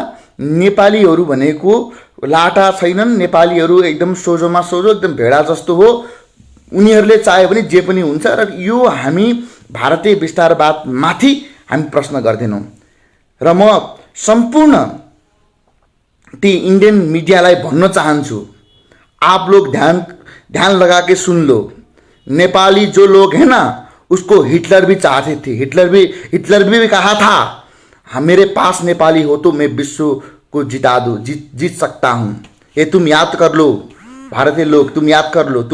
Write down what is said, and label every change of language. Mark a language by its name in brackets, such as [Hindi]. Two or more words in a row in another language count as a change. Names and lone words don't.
[Nepali] नेपालीहरू भनेको लाटा छैनन्, नेपालीहरू एकदम सोझोमा सोझो, एकदम भेडा जस्तो हो। उनीहरूले चाह्यो भने जे पनि हुन्छ। र यो हामी भारतीय विस्तारवादमाथि हामी प्रश्न गर्दैनौँ। र म सम्पूर्ण ती [English] Indian mediaलाई [Nepali] भन्न चाहन्छु, [Hindi] आप लोग ध्यान लगा के सुन लो। नेपाली जो लोग हैं ना, उसको हिटलर भी चाहते थे। हिटलर भी कहा था, मेरे पास नेपाली हो तो मैं विश्व को जिता दूँ, जीत सकता हूँ। ये तुम याद कर लो भारतीय लोग, तुम याद कर लो।